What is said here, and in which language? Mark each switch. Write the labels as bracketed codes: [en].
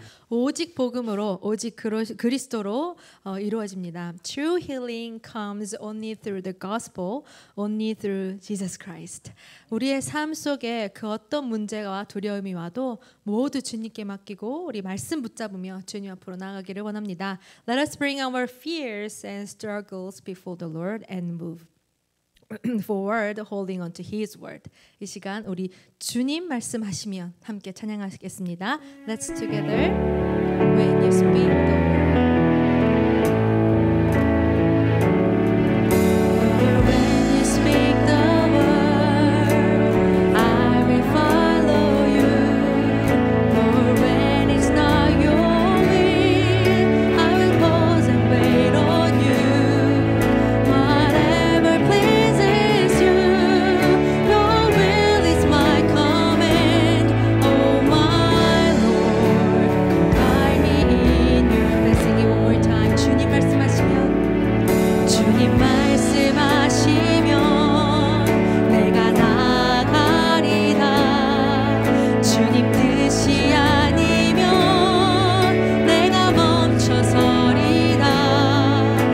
[ko] 오직 복음으로, 오직 그리스도로 이루어집니다. [en] True healing comes only through the gospel, only through Jesus Christ. [ko] 우리의 삶 속에 그 어떤 문제와 두려움이 와도 모두 주님께 맡기고 우리 말씀 붙잡으며 주님 앞으로 나아가기를 원합니다. [en] Let us bring our fears and struggles before the Lord and move forward, holding on to His word. [ko] 이 시간 우리 주님 말씀하시면 함께 찬양하겠습니다. [en] Let's together. When you speak the word. When you speak the word, I will follow you. Lord, when it's not your will, I will pause and wait on you. Whatever pleases you, your will is my command. Oh my Lord, guide me in you. Let's sing it one more time. [ko] 주님 말씀하시면, 주님 말씀하시면 내가 나가리다. 주님 뜻이 아니면 내가 멈춰서리다.